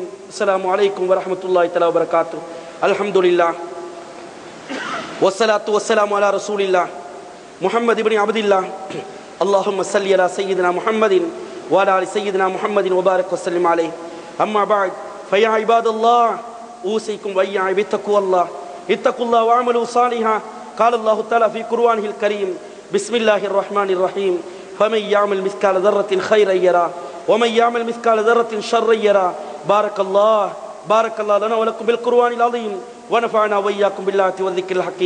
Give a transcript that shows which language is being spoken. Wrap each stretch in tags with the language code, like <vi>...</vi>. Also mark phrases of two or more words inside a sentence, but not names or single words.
<ar>السلام عليكم ورحمة الله تعالى وبركاته. الحمد لله والصلاة والسلام على رسول الله محمد بن عبد الله. اللهم صل على سيدنا محمد وعلى آل سيدنا محمد وبارك وسلم عليه. أما بعد فيا عباد الله أوصيكم وإياي بتقوى الله اتقوا الله واعملوا صالحا. قال الله تعالى في قرآنه الكريم بسم الله الرحمن الرحيم فمن يعمل مثقال ذرة خيرا يرى ومن يعمل مثقال ذرة شرا يرى. بارك الله لنا ولكم بالقرآن العظيم ونفعنا وإياكم بالآيات والذكر الحكيم.</ar>